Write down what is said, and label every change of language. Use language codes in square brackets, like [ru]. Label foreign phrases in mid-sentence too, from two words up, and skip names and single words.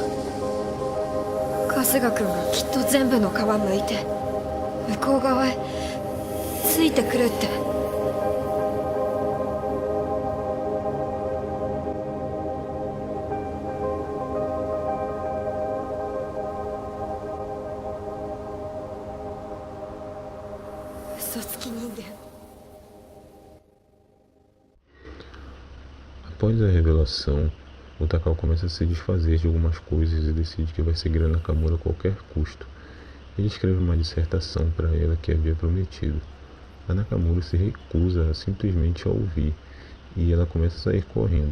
[ja] 春日君がきっと全部の皮むいて向こう側へついてくるって。嘘つき人間。 [pt] Após a revelação, o Takao começa a se desfazer de algumas coisas e decide que vai seguir a Nakamura a qualquer custo. Ele escreve uma dissertação para ela que havia prometido. A Nakamura se recusa simplesmente a ouvir e ela começa a sair correndo.